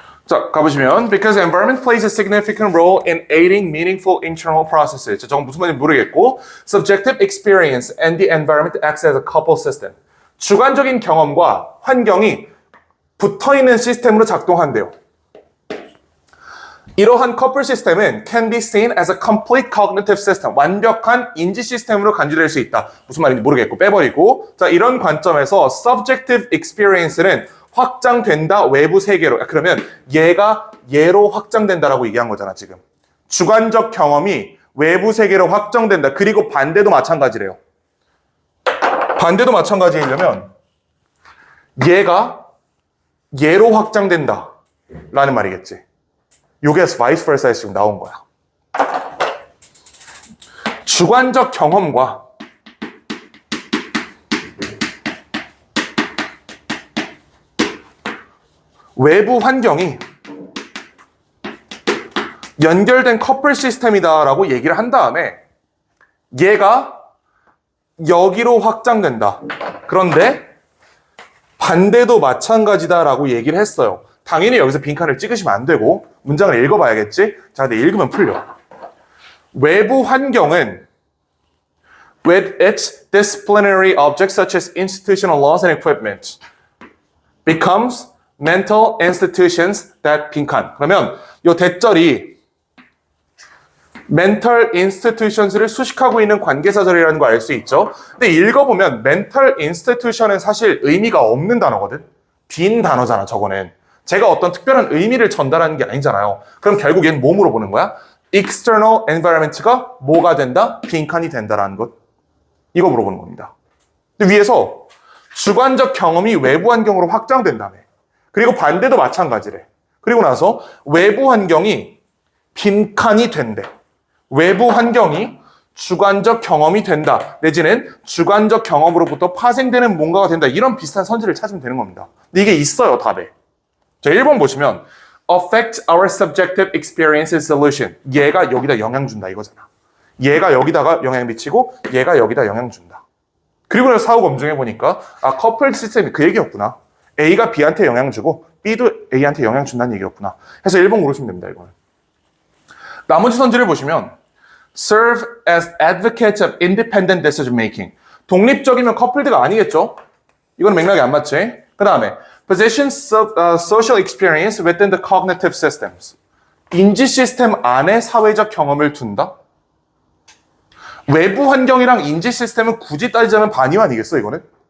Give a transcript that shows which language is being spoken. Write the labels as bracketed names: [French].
[Korean] 자, 가보시면 [English] because environment plays a significant role in aiding meaningful internal processes. [Korean] 자, 저건 무슨 말인지 모르겠고 [English] subjective experience and the environment acts as a coupled system. [Korean] 주관적인 경험과 환경이 붙어있는 시스템으로 작동한대요. 이러한 커플 시스템은 [English] can be seen as a complete cognitive system. [Korean] 완벽한 인지 시스템으로 간주될 수 있다. 무슨 말인지 모르겠고 빼버리고. 자, 이런 관점에서 subjective experience는 확장된다 외부 세계로. 그러면 얘가 얘로 확장된다라고 얘기한 거잖아 지금. 주관적 경험이 외부 세계로 확정된다. 그리고 반대도 마찬가지래요. 반대도 마찬가지이려면 얘가 얘로 확장된다 라는 말이겠지. 요게 vice versa에서 지금 나온 거야. 주관적 경험과 외부 환경이 연결된 커플 시스템이다라고 얘기를 한 다음에 얘가 여기로 확장된다. 그런데 반대도 마찬가지다라고 얘기를 했어요. 당연히 여기서 빈칸을 찍으시면 안 되고 문장을 읽어봐야겠지? 자, 근데 읽으면 풀려. 외부 환경은 [English] with its disciplinary objects such as institutional laws and equipment becomes mental institutions that [Korean] 빈칸. 그러면 이 대절이 mental institutions를 수식하고 있는 관계사절이라는 거 알 수 있죠? 근데 읽어보면 mental institution은 사실 의미가 없는 단어거든? 빈 단어잖아, 저거는. 제가 어떤 특별한 의미를 전달하는 게 아니잖아요. 그럼 결국 얘는 뭐 물어보는 거야? external environment가 뭐가 된다? 빈칸이 된다라는 것. 이거 물어보는 겁니다. 근데 위에서 주관적 경험이 외부 환경으로 확장된다며. 그리고 반대도 마찬가지래. 그리고 나서 외부 환경이 빈칸이 된대. 외부 환경이 주관적 경험이 된다. 내지는 주관적 경험으로부터 파생되는 뭔가가 된다. 이런 비슷한 선지를 찾으면 되는 겁니다. 근데 이게 있어요, 답에. 자, 1번 보시면 [English] affect our subjective experience solution. [Korean] 얘가 여기다 영향 준다 이거잖아. 얘가 여기다가 영향 미치고 얘가 여기다 영향 준다. 그리고 나서 사후 검증해 보니까 커플 시스템이 그 얘기였구나. A가 B한테 영향 주고 B도 A한테 영향 준다는 얘기였구나. 해서 1번 고르시면 됩니다. 이거는. 나머지 선지를 보시면 [English] serve as advocates of independent decision making. [Korean] 독립적이면 커플드가 아니겠죠? 이건 맥락이 안 맞지? 그 다음에 [English] possession social experience within the cognitive systems. [Korean] 인지 시스템 안에 사회적 경험을 둔다? 외부 환경이랑 인지 시스템은 굳이 따지자면 반이 아니겠어, 이거는?